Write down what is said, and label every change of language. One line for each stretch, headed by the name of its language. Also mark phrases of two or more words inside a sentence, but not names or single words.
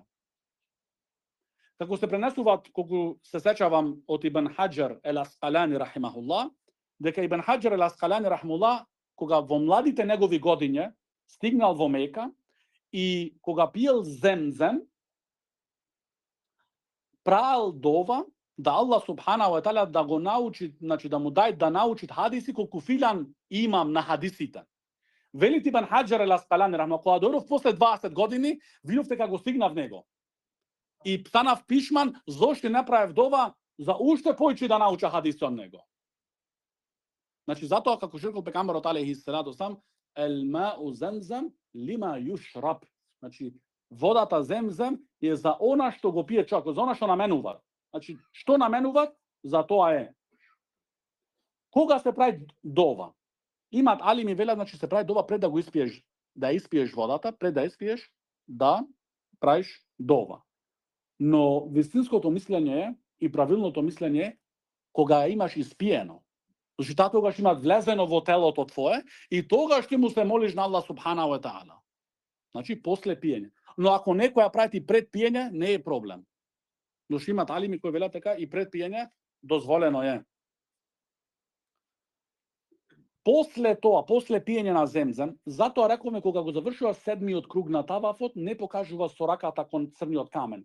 Macedonian: Како се пренесуваат, колку се сеќавам од Ибн Хаџар ел Асқалани рахимахуллах, дека Ибн Хаџар ел Асқалани рахимахуллах, кога во младите негови годиња стигнал во Мека и кога пиел земзем, правил дова да Аллах
Arabic: سبحانه وتعالى
Macedonian: да го научи, значи да му дај да научи хадиси колку филан имам на хадисите. Вели Ибн Хаџар ел Асқалани рахимахуллах, кога дојдов после 20 години, видов дека го стигнав него. И станав пишман зошто направив дова за уште појче да науча хадиси од него. Значи затоа како што рекол пегамберот
Arabic: عليه الصلاة والسلام, الماء زمزم لما يشرب.
Macedonian: Значи водата земзем е за она што го пие човек, за она што наменува. Значи што наменува, за тоа е. Кога се прави дова? Имат алими велат, значи се прави дова пред да го испиеш, да испиеш водата, пред да испиеш, да правиш дова. Но вистинското мислење е и правилното мислење е кога имаш испиено. Значи таа тогаш има влезено во телото твое и тогаш ќе му се молиш на Аллах
Arabic: سبحانه وتعالى.
Macedonian: Значи после пиење. Но ако некој ја прави пред пиење, не е проблем. Но што имат алими кои велат така и пред пиење дозволено е. После тоа, после пиење на земзем, затоа рековме кога го завршува седмиот круг на тавафот, не покажува со раката кон црниот камен.